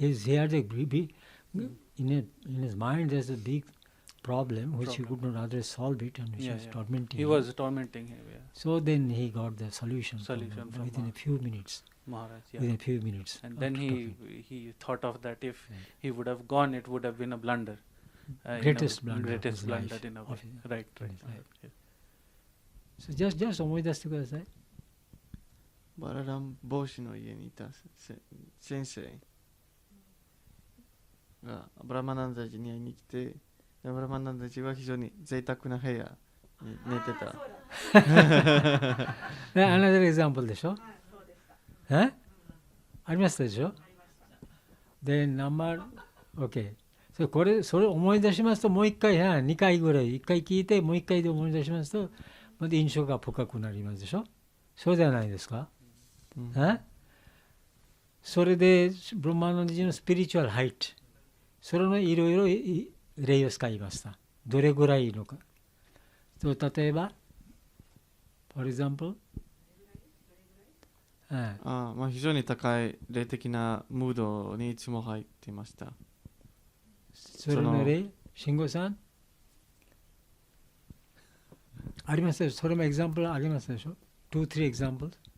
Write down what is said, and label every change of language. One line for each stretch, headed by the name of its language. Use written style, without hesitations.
English: He had in his mind there's a big problem which he could not otherwise solve it, and which was tormenting him. He was tormenting him. Yeah. So then he got the solution from within a few minutes. Maharaj, within a few minutes. And then he thought of that if he would have gone, it would have been a blunder. Greatest blunder. Greatest blunder in a way. Right. Yeah. So just
Japanese: 思い出してください。バララン帽子の家にいた先生がブラマナンダジに会いに来て、ブラマナンダジは非常に贅沢な部屋に寝てた。
English: Another example
Japanese: でしょ。ありましたでしょ。で、OK。それ思い出しますと、もう一回、2回ぐらい、1回聞いて、もう一回で思い出しますと、また印象が深くなりますでしょ。そうじゃないですか。それで、ブラマナンダジのスピリチュアルハイト、それのいろいろ例を使いました。どれぐらいいるのか。例えば、
English: for example、
Japanese: 非常に高い霊的なムードにいつも入っていました。それの例、慎吾さんありますでしょ。それもエグザンプルありますでしょ。2、3エグザンプル。